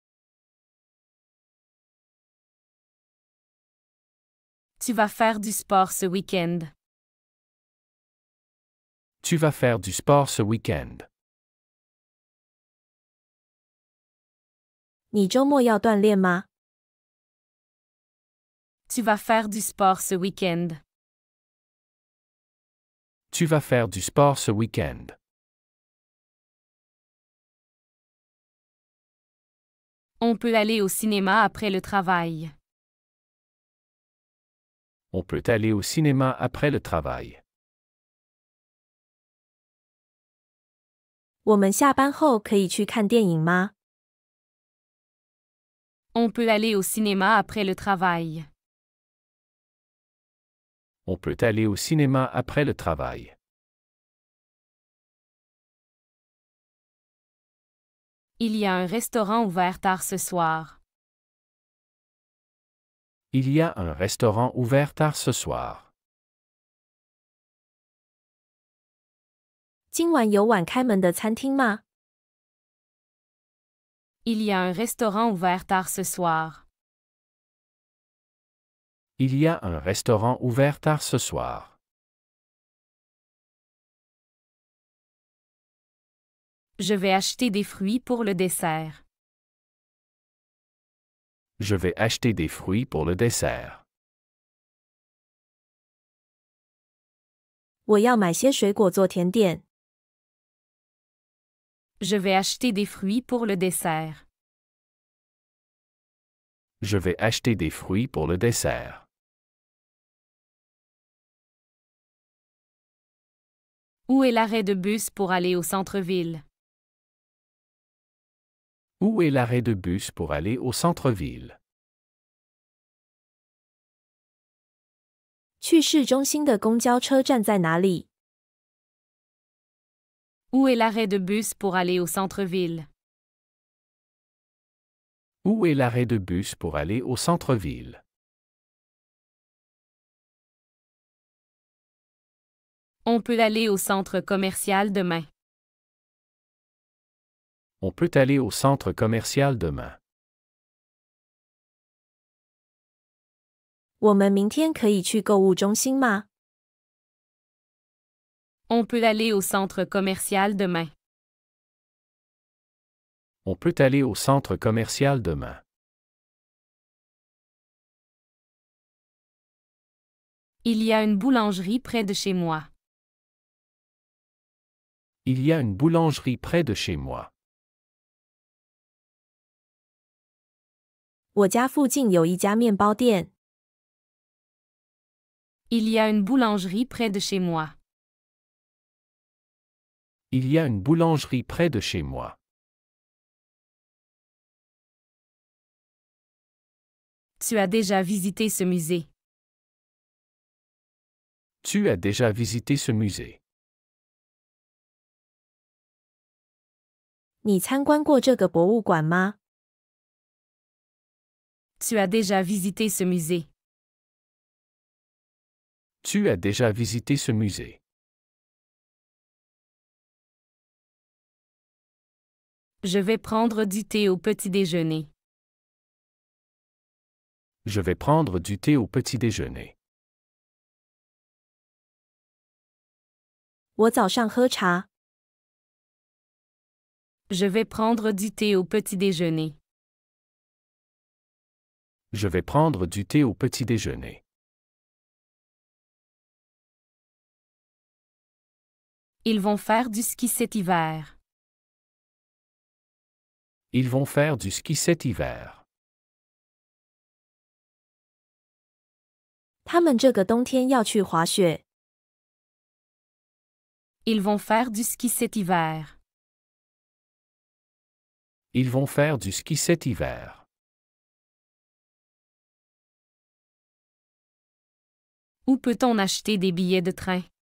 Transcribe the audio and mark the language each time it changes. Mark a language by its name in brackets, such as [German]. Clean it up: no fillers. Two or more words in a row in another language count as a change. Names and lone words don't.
[French] Tu vas faire du sport ce week-end. Tu vas faire du sport ce week-end. [Chinese] 你周末要锻炼吗？ [French] Tu vas faire du sport ce week-end. Tu vas faire du sport ce week-end. On peut aller au cinéma après le travail. On peut aller au cinéma après le travail. [Chinese] 我们下班后可以去看电影吗？ [French] On peut aller au cinéma après le travail. On peut aller au cinéma après le travail. Il y a un restaurant ouvert tard ce soir. Il y a un restaurant ouvert tard ce soir. [Chinese] 今晚有晚开门的餐厅吗？ [French] Il y a un restaurant ouvert tard ce soir. Il y a un restaurant ouvert tard ce soir. Je vais acheter des fruits pour le dessert. Je vais acheter des fruits pour le dessert. [Chinese] 我要买些水果做甜点。 [French] Je vais acheter des fruits pour le dessert. Je vais acheter des fruits pour le dessert. Où est l'arrêt de bus pour aller au centre-ville? Où est l'arrêt de bus pour aller au centre-ville? [Chinese] 去市中心的公交车站在哪里？ [French] Où est l'arrêt de bus pour aller au centre-ville? Où est l'arrêt de bus pour aller au centre-ville? On peut aller au centre commercial demain. On peut aller au centre commercial demain. [Chinese] 我们明天可以去购物中心吗？ [French] On peut aller au centre commercial demain. On peut aller au centre commercial demain. Il y a une boulangerie près de chez moi. Il y a une boulangerie près de chez moi. [Chinese] 我家附近有一家面包店。 [French] Il y a une boulangerie près de chez moi. Il y a une boulangerie près de chez moi. Tu as déjà visité ce musée. Tu as déjà visité ce musée. [Chinese] 你参观过这个博物馆吗？ [French] Tu as déjà visité ce musée. Tu as déjà visité ce musée. Je vais prendre du thé au petit déjeuner. Je vais prendre du thé au petit déjeuner. [Chinese] 我早上喝茶。 [French] Je vais prendre du thé au petit déjeuner. Je vais prendre du thé au petit déjeuner. Ils vont faire du ski cet hiver. Ils vont faire du ski cet hiver. [Chinese] 他们这个冬天要去滑雪。 [French] Ils vont faire du ski cet hiver. Ils vont faire du ski cet hiver. Où peut-on acheter des billets de train?